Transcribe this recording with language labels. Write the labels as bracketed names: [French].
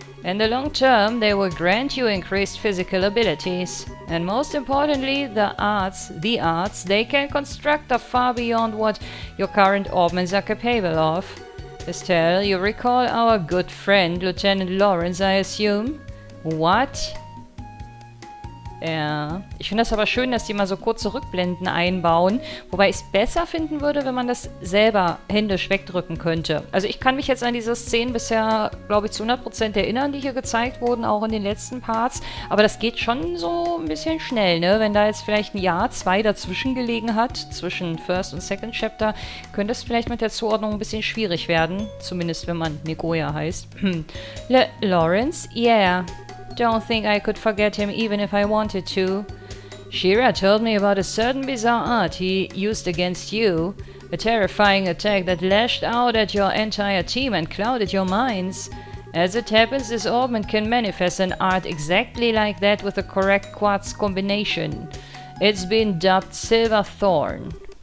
[English] In the long term, they will grant you increased physical abilities. And most importantly, the arts they can construct are far beyond what your current orbments are capable of. Estelle, you recall our good friend, Lieutenant Lawrence, I assume? What? [German] Ja, ich finde das aber schön, dass die mal so kurze Rückblenden einbauen, wobei ich es besser finden würde, wenn man das selber händisch wegdrücken könnte. Also ich kann mich jetzt an diese Szenen bisher, glaube ich, zu 100% erinnern, die hier gezeigt wurden, auch in den letzten Parts, aber das geht schon so ein bisschen schnell, ne? Wenn da jetzt vielleicht ein Jahr, 2 dazwischen gelegen hat, zwischen First und Second Chapter, könnte es vielleicht mit der Zuordnung ein bisschen schwierig werden, zumindest wenn man Negoya heißt. [English] Lawrence? Yeah. Don't think I could forget him even if I wanted to. Shira told me about a certain bizarre art he used against you, a terrifying attack that lashed out at your entire team and clouded your minds. As it happens, this orbment can manifest an art exactly like that with the correct quartz combination. It's been dubbed Silver Thorn.